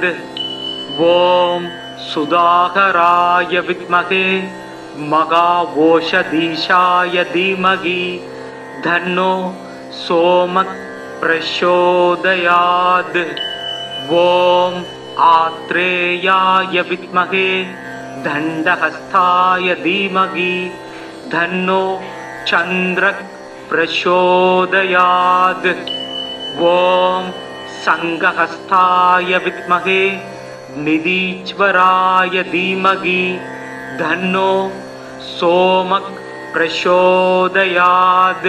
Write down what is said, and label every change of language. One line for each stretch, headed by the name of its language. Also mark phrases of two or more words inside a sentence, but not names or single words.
Sanskrit: ॐ सुधाकराय विद्महे महौषधीशाय धीमहि तन्नो सोमः प्रचोदयात्. ॐ आत्रेयाय विद्महे दण्डहस्ताय धीमहि धन्नो चन्द्रः प्रचोदयात्। ॐ संघहस्ताय विद्महे निधीश्वराय धीमहि धन्नो सोमः प्रचोदयात्।